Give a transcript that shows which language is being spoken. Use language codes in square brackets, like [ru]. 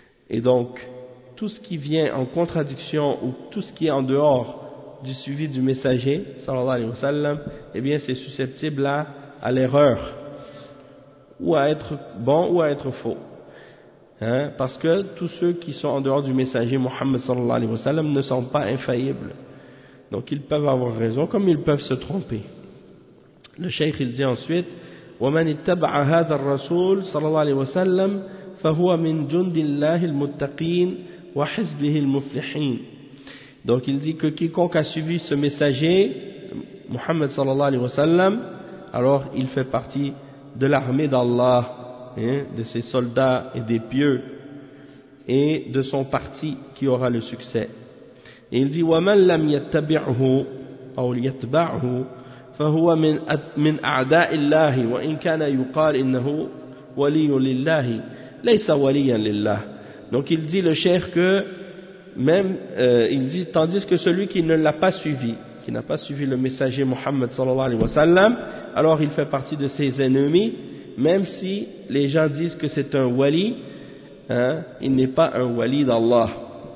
[fr] Et donc tout ce qui vient en contradiction ou tout ce qui est en dehors du suivi du messager sallallahu alayhi wa sallam, eh bien c'est susceptible à à l'erreur, ou à être bon ou à être faux. Hein? Parce que tous ceux qui sont en dehors du messager Mohammed sallallahu alayhi wa sallam ne sont pas infaillibles. Donc ils peuvent avoir raison comme ils peuvent se tromper. Le cheikh il dit ensuite: [ar] وَمَنِ اتَّبْعَ هَذَا الرَّسُولِ صَلَى اللَّهِ وَسَلَّمْ فَهُوَ مِنْ جُنْدِ اللَّهِ الْمُتَّقِينَ وَحِزْبِهِ الْمُفْلِحِينَ. [fr] Donc il dit que quiconque a suivi ce messager Mohammed sallallahu alayhi wa sallam, alors il fait partie de l'armée d'Allah, hein, de ses soldats et des pieux, et de son parti qui aura le succès. Et il dit: [ar] وَمَنْ لَمْ يَتَّبِعْهُ أَوْ يَتْبَعْهُ فَهُوَ مِنْ أَعْدَاءِ اللَّهِ وَإِنْ كَانَ يُقَالِ إِنَّهُ وَلِيٌّ لِلَّهِ لَيْسَ وَلِيًّا لِلَّهِ. [fr] Donc il dit le cheikh que même il dit: tandis que celui qui ne l'a pas suivi, qui n'a pas suivi le messager Mohammed sallallahu alayhi wa sallam, alors il fait partie de ses ennemis, même si les gens disent que c'est un wali, hein, il n'est pas un wali d'Allah.